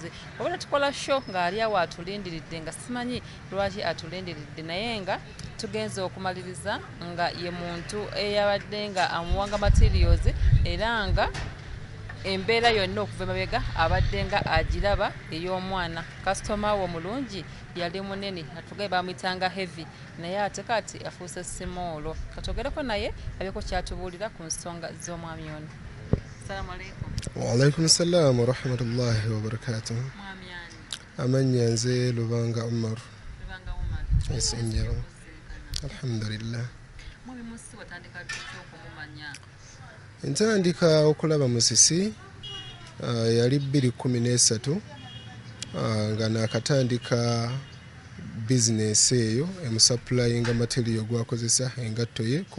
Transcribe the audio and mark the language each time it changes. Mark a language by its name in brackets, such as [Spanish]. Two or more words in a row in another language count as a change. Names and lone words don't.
[Ganda] Obula tukola show ng'ali awo atulindiridde nga simanyi lwaki atulindiridde naye nga tugenze okumaliriza nga ye muntu eyabadde nga amuwanga materials era nga embeera yonna okuva emabega abadde nga agiraba ey'omwana. Kasitoma wo omulungi yali munene atugaye bamuyitanga heavy naye ate kati afuuse simoolo. Katwogereko naye abyeko kyatubuulira ku nsonga z'omwami ono. [Arabic] السلام عليكم. وعليكم السلام ورحمة الله وبركاته. [Ganda] Mwami yani. Amanya nze Lubanga Umar. Lubanga Umar. Yes, njero. Alhamdulillah. Mwami Musisi watandika okumumanya. Ntandika okulaba Musisi yali 2013 nga nakatandika business eyo emusupplyinga material gwakozesa engatto ye ku